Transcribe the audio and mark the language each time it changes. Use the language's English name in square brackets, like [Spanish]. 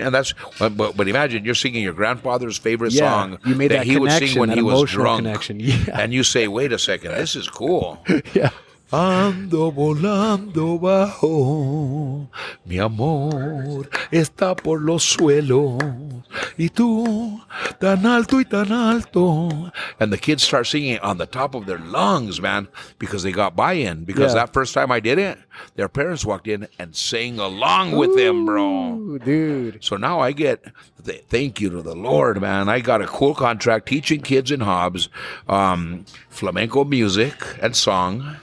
[English] And that's, but imagine you're singing your grandfather's favorite song you made that he would sing when he was drunk. Connection. Yeah. And you say, wait a second, this is cool. Yeah. [Spanish] Ando volando bajo, mi amor está por los suelos, y tú tan alto y tan alto. [English] And the kids start singing on the top of their lungs, man, because they got buy-in. Because that first time I did it, their parents walked in and sang along with them, bro. Dude. So now I get, thank you to the Lord, man. I got a cool contract teaching kids in Hobbs, flamenco music and song.